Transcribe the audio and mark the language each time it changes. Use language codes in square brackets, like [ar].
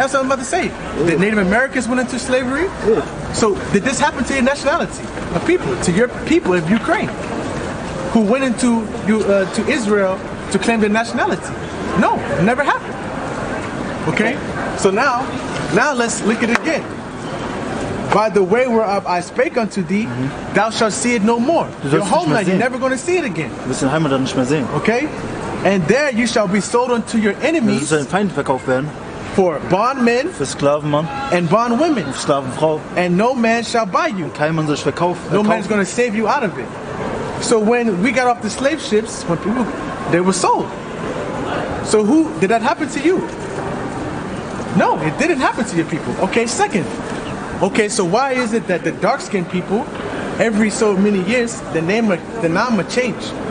[en] That's what I'm about to say. The Native Americans went into slavery. So did this happen to your nationality of people, to your people of Ukraine, who went into to Israel to claim their nationality? No, it never happened. Okay, so now let's look at it again. By the way whereof I spake unto thee, thou shalt see it no more. [de] Du [en] Your [de] sollst nicht mehr [en] homeland, you're [de] sehen. [en] never going to see it again. [de] Du wirst deine Heimat dann nicht mehr sehen. [en] Okay? And there you shall be sold unto your [de] Du [en] enemies [de] wirst deinen Feind verkauft werden. [en] for bondmen [de] Für Sklavenmann, [en] and bondwomen. [de] Sklavenfrau. [en] And no man shall buy you. [de] Kein Mann soll dich verkaufen. [en] No man is going to save you out of it. So when we got off the slave ships, when people, they were sold. So who, did that happen to you? No, it didn't happen to your people. Okay, second. Okay, so why is it that the dark-skinned people every so many years, the name will change.